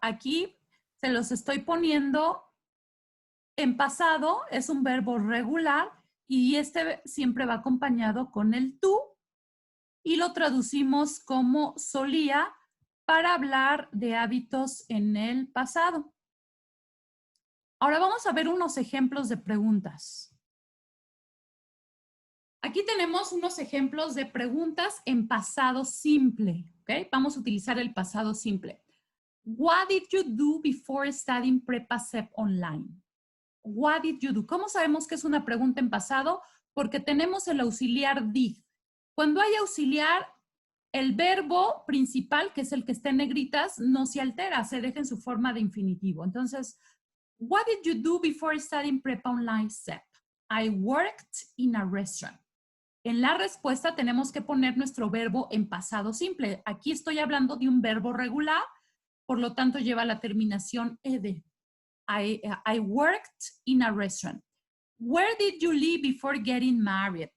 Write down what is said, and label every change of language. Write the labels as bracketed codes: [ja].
[es] Aquí se los estoy poniendo en pasado, es un verbo regular y este siempre va acompañado con el tú y lo traducimos como solía para hablar de hábitos en el pasado. Ahora vamos a ver unos ejemplos de preguntas. Aquí tenemos unos ejemplos de preguntas en pasado simple, ¿ok? Vamos a utilizar el pasado simple. [en] What did you do before studying Prepa SEP online? What did you do? [es] ¿Cómo sabemos que es una pregunta en pasado? Porque tenemos el auxiliar did. Cuando hay auxiliar, el verbo principal, que es el que está en negritas, no se altera, se deja en su forma de infinitivo. Entonces, [en] what did you do before studying Prepa Online SEP? I worked in a restaurant. [es] En la respuesta tenemos que poner nuestro verbo en pasado simple. Aquí estoy hablando de un verbo regular, por lo tanto lleva la terminación ed. [en] I worked in a restaurant. Where did you live before getting married?